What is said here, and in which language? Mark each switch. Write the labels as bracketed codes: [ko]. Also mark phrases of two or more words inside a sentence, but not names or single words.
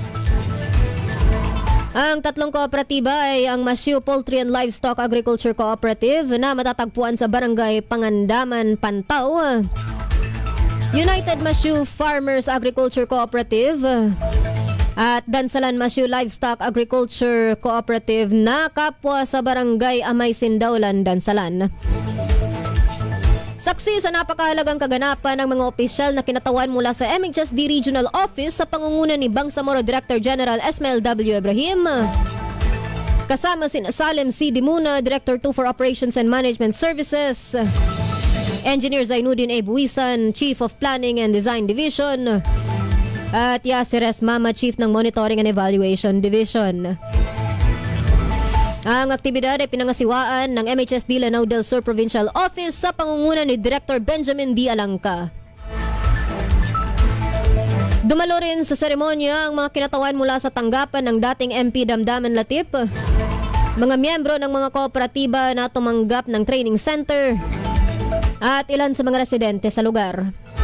[tl] Ang 3 kooperatiba ay ang Masyu Poultry and Livestock Agriculture Cooperative na matatagpuan sa Barangay Pangandaman, Pantaw, United Masyu Farmers Agriculture Cooperative at Dansalan Masyu Livestock Agriculture Cooperative na kapwa sa Barangay Amay, Sindaulan, Dansalan. Saksi sa napakahalagang kaganapan ng mga opisyal na kinatawan mula sa MHSD Regional Office sa pangunguna ni Bangsamoro Director General Esmael W. Ibrahim, kasama si Salem C. [en] Dimuna, Director 2 for Operations and Management Services, Engineer Zainuddin A. Buisan, Chief of Planning and Design Division, at Yasir S. Mama, [tl] Chief ng Monitoring and Evaluation Division. Ang aktibidad ay pinangasiwaan ng MHSD Lanao del Sur Provincial Office sa pangunguna ni Director Benjamin D. Alangka. Dumalo rin sa seremonya ang mga kinatawan mula sa tanggapan ng dating MP Damdaman Latip, mga miyembro ng mga kooperatiba na tumanggap ng training center, at ilan sa mga residente sa lugar.